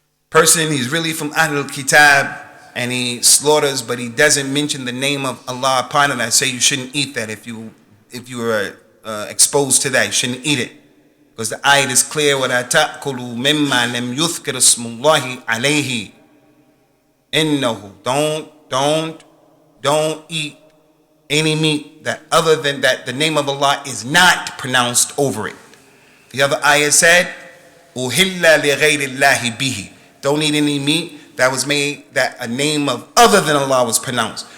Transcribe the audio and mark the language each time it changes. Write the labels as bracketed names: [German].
[English] Person, he's really from Ahlul Kitab and he slaughters, but he doesn't mention the name of Allah upon it. I say you shouldn't eat that. If you were exposed to that, you shouldn't eat it Because the ayat is clear, [Arabic] وَلَا تَأْكُلُوا مِمَّا لَمْ يُذْكَرِ اسْمُ اللَّهِ عَلَيْهِ. إِنَّهُ [English] don't eat any meat that other than that the name of Allah is not pronounced over it. The other ayah said, [Arabic] أُهِلَّ لِغَيْرِ اللَّهِ بِهِ. [English] Don't eat any meat that was made that a name of other than Allah was pronounced.